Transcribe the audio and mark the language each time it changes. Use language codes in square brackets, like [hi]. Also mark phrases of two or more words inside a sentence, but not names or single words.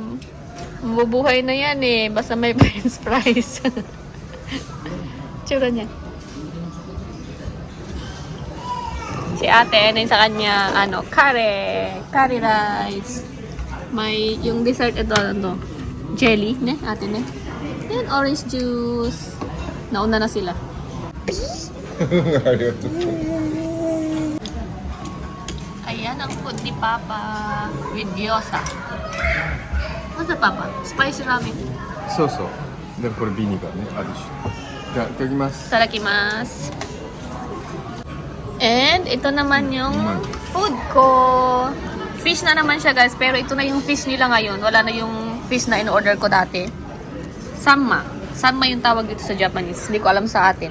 [tl] Mabubuhay na yan eh. Basta may [en] french fries. [tl] Tsura niya. Si ate, ano yung sa kanya, [en] curry rice. [tl] May, yung dessert ito, jelly, ne, ate, ne. Then, [en] orange juice. [tl] Nauna na sila. [ja] ありがとう。 [tl] Ayan ang food ni Papa with gyoza. [en] What's that, Papa? Spicy ramen. [ja] そうそう。で、これビニガーね、あるし。じゃあ、いただきます。 Tarakimasu. [tl] And, ito naman yung food ko. Fish na naman siya guys, pero ito na yung fish nila ngayon. Wala na yung fish na in-order ko dati. Sanma. Sanma yung tawag dito sa Japanese. Hindi ko alam sa atin.